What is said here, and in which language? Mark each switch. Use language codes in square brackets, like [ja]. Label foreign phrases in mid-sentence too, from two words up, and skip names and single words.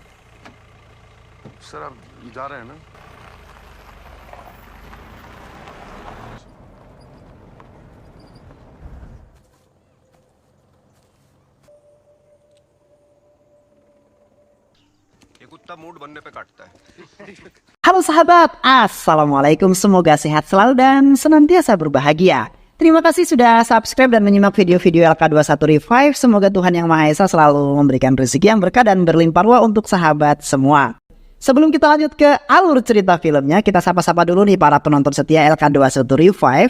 [hi] सर आप जा रहे हैं ना? ये कुत्ता मूड बनने पे काटता है। [id] Halo sahabat, Assalamualaikum, semoga sehat selalu dan senantiasa berbahagia. Terima kasih sudah subscribe dan menyimak video-video LK21 Revive. Semoga Tuhan Yang Maha Esa selalu memberikan rezeki yang berkah dan berlimpah ruah untuk sahabat semua. Sebelum kita lanjut ke alur cerita filmnya, kita sapa-sapa dulu nih para penonton setia LK21 Revive.